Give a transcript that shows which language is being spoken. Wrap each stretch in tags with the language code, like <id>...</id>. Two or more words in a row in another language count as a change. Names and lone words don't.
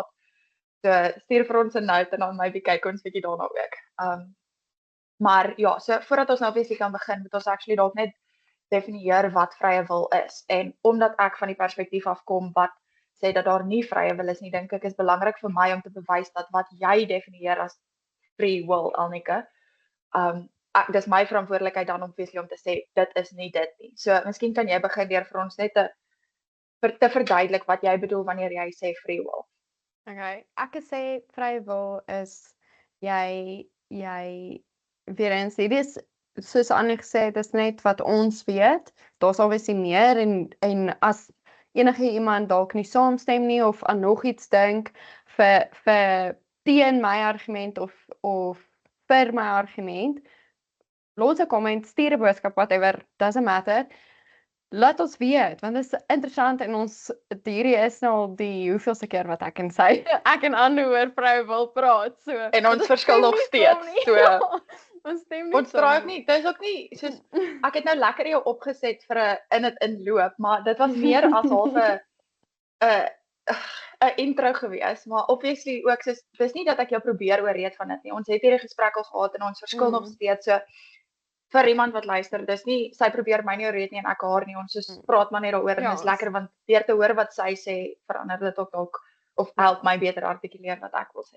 <af>So stuur vir ons 'n note en dan maybe kyk ons bietjie daarna ook. Maar ja, so voordat ons nou obviously kan begin, moet ons actually dalk net definieer wat vrye wil is. En omdat ek van die perspektief af kom wat sê dat daar nie vrye wil is nie, dink ek is belangrik vir my om te bewys dat wat jy definieer as</af> <en>free will,</en> <af>Alnika, dis my verantwoordelikheid dan obviously om te sê dit is nie dit nie. So miskien kan jy begin deur vir ons net te verduidelik wat jy bedoel wanneer jy sê</af> <en>free will.</en> <af>Okay, ek sê vrye wil is jy weer eens dit is soos Annie gesê het, is net wat ons weet. Daar's obviously meer en as enige iemand dalk nie saamstem nie of aan nog iets dink vir teen my argument of vir my argument, los 'n comment, stuur 'n boodskap,</af> <en>whatever, doesn't matter.</en> <af>Laat ons weet, want dit is interessant en hierdie is nou al die hoeveelste keer wat ek en sy, ek en Anne oor vrou wil praat, so. En ons verskil nog steeds, so. Ons stem nie. Ons draai ook nie, dit is ook nie, soos, ek het nou lekker jou opgeset vir 'n inloop, maar dit was meer as half 'n intro gewees, maar obviously ook, soos, dis nie dat ek jou probeer oorreed van dit nie, ons het hierdie gesprek al gehad en ons verskil nog steeds, so, vir iemand wat luister, dis nie, sy probeer my nie oorreed nie en ek haar nie, ons soos praat maar net daaroor en dis lekker, want deur te hoor wat sy sê, verander dit ook dalk, of help my beter artikuleer wat ek wil sê.</af>